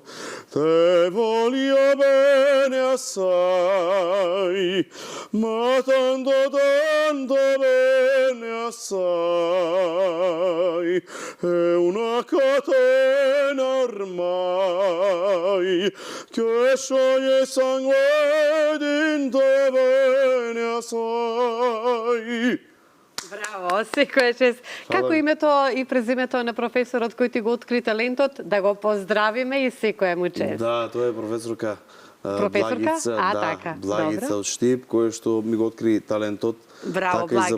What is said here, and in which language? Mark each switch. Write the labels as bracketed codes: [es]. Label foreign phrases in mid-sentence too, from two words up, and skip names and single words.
[nap] Te voglio bene assai, ma tanto bene assai. È una catena mai che scioglie sangue dint'e vene assai. [mk] Браво, секоја чест. Како името и презимето на професорот кој ти го откри талентот, да го поздравиме и секоја му чест. Да, тоа е професорка Професорка? Благица, А, да, така, Благица добро. од Штип, која што ми го откри талентот. Браво, Така и за-